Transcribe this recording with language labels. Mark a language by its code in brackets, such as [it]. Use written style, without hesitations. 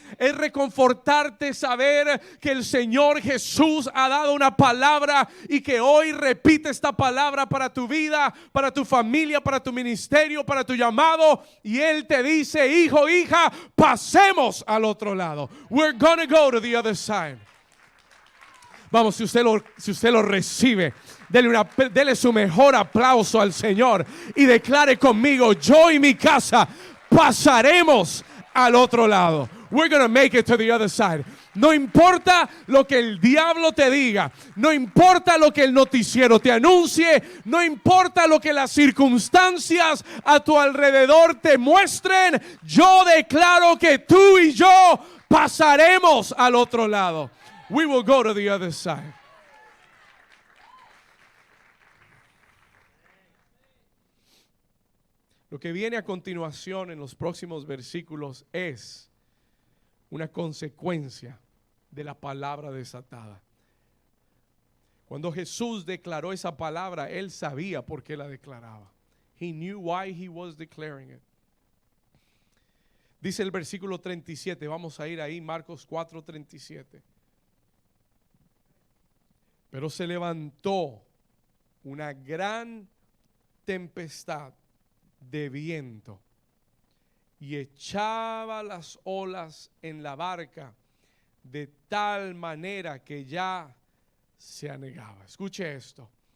[es] Es reconfortarte saber que el Señor Jesús ha dado una palabra y que hoy repite esta palabra para tu vida, para tu familia, para tu ministerio, para tu llamado. Y Él te dice, hijo, hija, pasemos al otro lado. [en] We're gonna go to the other side. [es] Vamos, si usted lo recibe, dele su mejor aplauso al Señor y declare conmigo, yo y mi casa pasaremos al otro lado. [en] We're gonna make it to the other side. [es] No importa lo que el diablo te diga, no importa lo que el noticiero te anuncie, no importa lo que las circunstancias a tu alrededor te muestren, yo declaro que tú y yo pasaremos al otro lado. [en] We will go to the other side. [es] Lo que viene a continuación en los próximos versículos es una consecuencia de la palabra desatada. Cuando Jesús declaró esa palabra, Él sabía por qué la declaraba. [en] He knew why he was declaring it. [es] Dice el versículo 37, vamos a ir ahí, Marcos 4:37. Pero se levantó una gran tempestad de viento y echaba las olas en la barca de tal manera que ya se anegaba. Escuche esto.